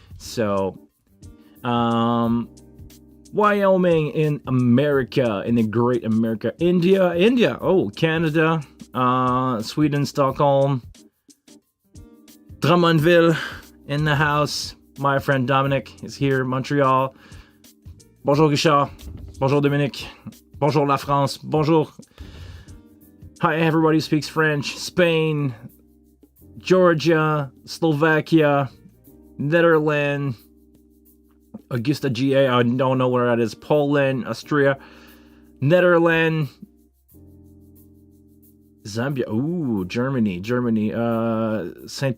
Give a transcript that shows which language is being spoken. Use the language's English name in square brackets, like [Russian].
[English] So Wyoming in America, in the great America. India, oh, Canada, Sweden, Stockholm, Drummondville in the house. My friend Dominic is here, Montreal. [French] Bonjour Richard, bonjour Dominique, bonjour la France, bonjour. [English] Hi everybody who speaks French. Spain, Georgia, Slovakia, Netherlands, Augusta GA, I don't know where that is. Poland, Austria, Netherlands, Zambia, ooh, Germany, St.